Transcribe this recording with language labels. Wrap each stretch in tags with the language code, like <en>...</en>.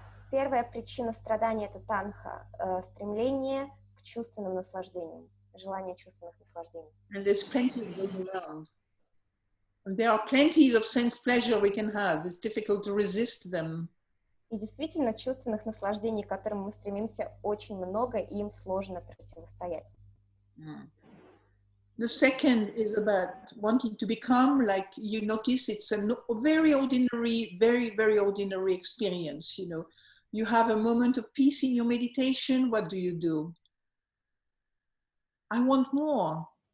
<ru>Первая причина страдания — это танха, стремление к чувственным наслаждениям, желание чувственных наслаждений.</ru> <en>And there's plenty of those around. And there are plenty of sense pleasure we can have. It's difficult to resist them.</en> <ru>И действительно, чувственных наслаждений, к которым мы стремимся, очень много, и им сложно противостоять.</ru> <en>The second is about wanting to become, like you notice, it's a very ordinary, very, very ordinary experience, You have a moment of peace in your meditation, what do? I want more.</en>